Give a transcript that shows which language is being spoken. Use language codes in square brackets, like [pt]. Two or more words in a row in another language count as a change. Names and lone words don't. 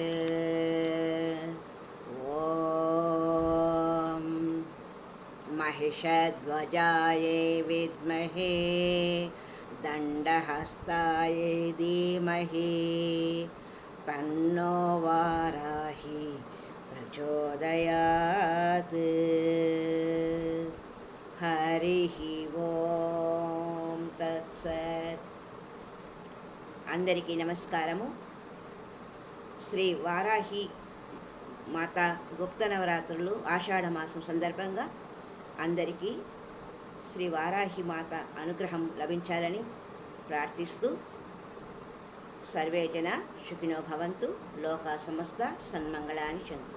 [sa] ॐ महिषध्वजायै विद्महे दण्डहस्तायै धीमहि तन्नो वाराही प्रचोदयात्। हरिः ఓం తత్సత్. [te] అందరికీ నమస్కారము. శ్రీ వారాహి మాత గుప్త నవరాత్రులు ఆషాఢ మాసం సందర్భంగా అందరికీ శ్రీ వారాహి మాత అనుగ్రహం లభించాలని ప్రార్థిస్తూ [sa] సర్వే జన సుఖినో భవంతు, లోకా సమస్త సన్మంగళాని చంతు.